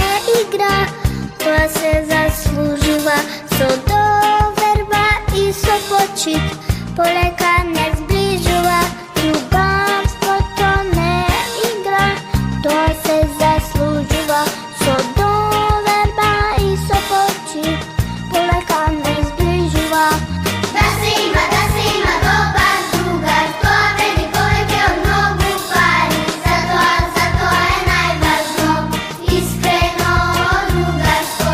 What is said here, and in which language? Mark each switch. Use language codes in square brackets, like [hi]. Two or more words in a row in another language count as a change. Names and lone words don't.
[mk] игра, то се заслужива со доверба и со почит, полека не сближува. Другарство то не игра, то се заслужива со доверба и со почит, полека не сближува. Да се има добар другар, тоа вреди повеќе од многу пари. Затоа е најважно искрено другарство.